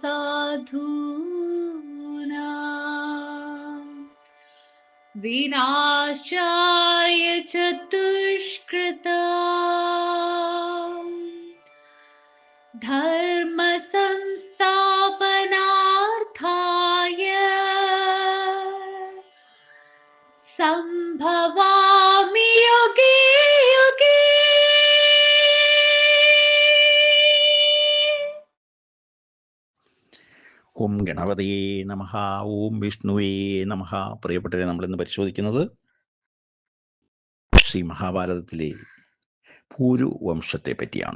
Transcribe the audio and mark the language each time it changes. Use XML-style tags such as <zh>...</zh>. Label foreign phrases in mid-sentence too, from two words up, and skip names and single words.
<sa>साधूनां विनाशाय च दुष्कृतां, धर्म संस्थापनार्थाय संभवामि युगे युगे। ഓം ഗണപതയേ നമഃ. ഓം വിഷ്ണുവേ നമഃ.</sa> <ml>പ്രിയപ്പെട്ടവരെ, നമ്മളിന്ന് പരിശോധിക്കുന്നത് ശ്രീ മഹാഭാരതത്തിലെ ഭൂരുവംശത്തെ പറ്റിയാണ്.</ml>